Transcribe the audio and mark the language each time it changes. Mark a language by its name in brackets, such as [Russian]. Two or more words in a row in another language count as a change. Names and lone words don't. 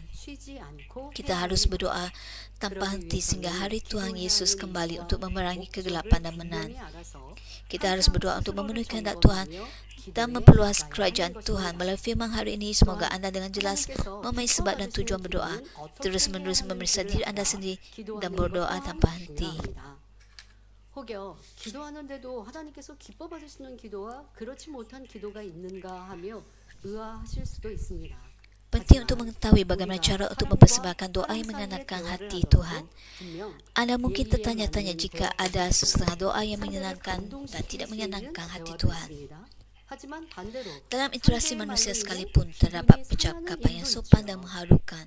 [Malay] Kita harus berdoa tanpa henti sehingga hari Tuhan Yesus kembali untuk memerangi kegelapan dan menang. Kita harus berdoa untuk memenuhi kehendak Tuhan dan memperluas kerajaan Tuhan. Melalui firman hari ini, semoga anda dengan jelas memahami sebab dan tujuan berdoa. Terus-menerus memeriksa diri anda sendiri dan berdoa tanpa henti. [Korean] 혹여 기도하는데도 하나님께서 기뻐 받으시는 기도와 그렇지 못한 기도가 있는가 하며 의아하실 수도 있습니다. [Malay] Penting untuk mengetahui bagaimana cara untuk mempersembahkan doa yang menyenangkan hati Tuhan. Anda mungkin tertanya-tanya jika ada setengah doa yang menyenangkan dan tidak menyenangkan hati Tuhan. Dalam interaksi manusia sekalipun, terdapat percakapan yang sopan dan mengharukan.